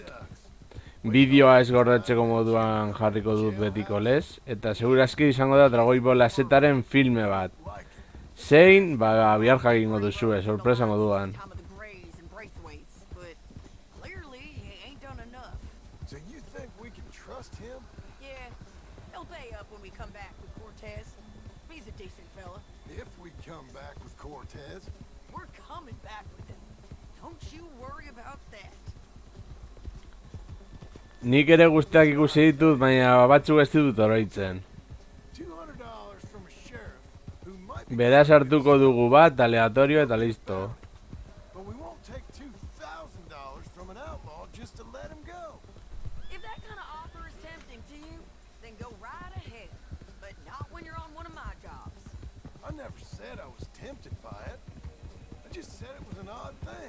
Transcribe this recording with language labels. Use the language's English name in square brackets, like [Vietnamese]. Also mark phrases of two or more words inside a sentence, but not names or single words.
[Basque] Bideoa ez gordetzeko moduan jarriko dut betiko lez. Eta segurazki izango da Dragoibola Zetaren filme bat. Zein, bihar jakingo duzue, sorpresa moduan. [English] So you think we can trust him? Yeah, he'll pay up when we come back with Cortez. He's a decent fella. If we come back with Cortez. We're coming back with him. Don't you worry about that. [Basque] Nik ere guztiak ikusi ditut, baina batzuk ez ditut oroitzen. [English] $200 from a sheriff who might be... [Basque] Beraz hartuko dugu bat, aleatorio eta listo. [English] But we won't take $2,000 from an outlaw just to let him go. If that kind of offer is tempting to you, then go right ahead. But not when you're on one of my jobs. I never said I was tempted by it. I just said it was an odd thing.